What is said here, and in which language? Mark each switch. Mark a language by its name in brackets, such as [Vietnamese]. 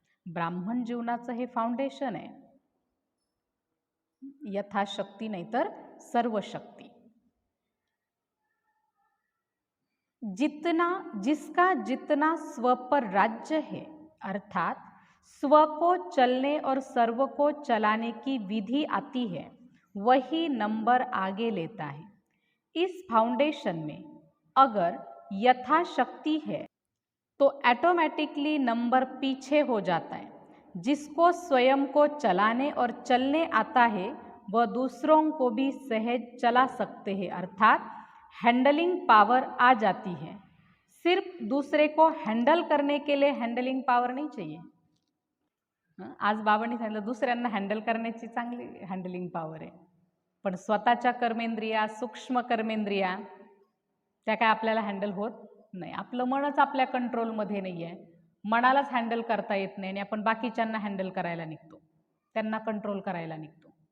[Marathi] ब्राह्मण जीवनाचं हे फाउंडेशन आहे, यथाशक्ती नाही तर सर्व शक्ती. [Hindi] जिसका जितना स्व पर राज्य है, अर्थात स्व को चलने और सर्व को चलाने की विधि आती है, वही नंबर आगे लेता है. इस फाउंडेशन में अगर यथाशक्ति है तो ऑटोमेटिकली नंबर पीछे हो जाता है. जिसको स्वयं को चलाने और चलने आता है वह दूसरों को भी सहज चला सकते हैं, अर्थात हैंडलिंग पावर आ जाती है. सिर्फ दूसरे को हैंडल करने के लिए हैंडलिंग पावर नहीं चाहिए. [Marathi] आज बाबांनी सांगितलं दुसऱ्यांना हँडल करण्याची चांगली हँडलिंग पॉवर आहे, पण स्वतःच्या कर्मेंद्रिया सूक्ष्म कर्मेंद्रिया त्या काय आपल्याला हँडल होत नाही. आपलं मनच आपल्या कंट्रोलमध्ये नाही आहे, मनालाच हँडल करता येत नाही आणि आपण बाकीच्यांना हँडल करायला निघतो, त्यांना कंट्रोल करायला निघतो.